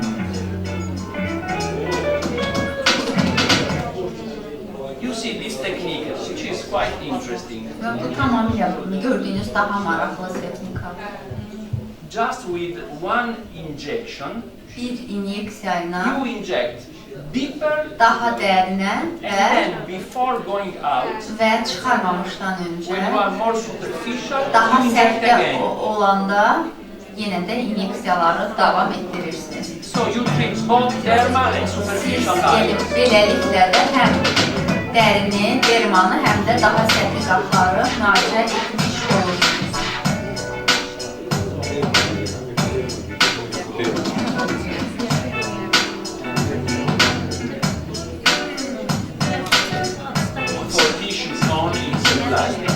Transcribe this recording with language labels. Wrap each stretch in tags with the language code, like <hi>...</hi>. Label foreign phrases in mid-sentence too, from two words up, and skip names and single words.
<en>You see this technique, which is quite interesting.</en> <az>Və bu tamamilə gördüyünüz daha maraqlı texnika.</az> <en>Just with one injection,</en> <az>Bir inyeksiya ilə</az> <en>you inject deeper,</en> <az>daha dərinə</az> <en>and then before going out,</en> <az>və çıxarmamışdan</az> <en>when</en> <az>öncə</az> <en>you are more superficial,</en> <az>daha</az> <en>you inject</en> <az>sərtdə</az> <en>again.</en> <az>olanda yenə də inyeksiyaları davam etdirirsiniz.</az> <en>So you treat both dermal and</en> <az>Siz</az> <en>superficial areas.</en> <az>gelib beləliklə də həm dərini, dermanı, həm də daha səthi qatları müalicə etmiş olursunuz.</az> <en>For tissues only, it's supplied.</en>